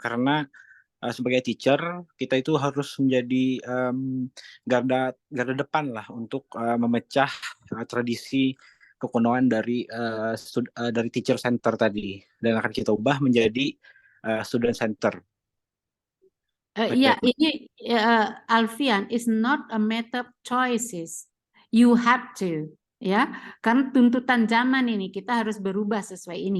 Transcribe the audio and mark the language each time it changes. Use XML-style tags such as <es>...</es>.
<id>Karena sebagai teacher kita itu harus menjadi garda depan lah untuk memecah tradisi kekunoan dari teacher center tadi, dan akan kita ubah menjadi student center. Ini</id> <en>Alfian, is not a matter of choices. You have to, ya.</en> <id>Karena tuntutan zaman ini kita harus berubah sesuai ini.</id>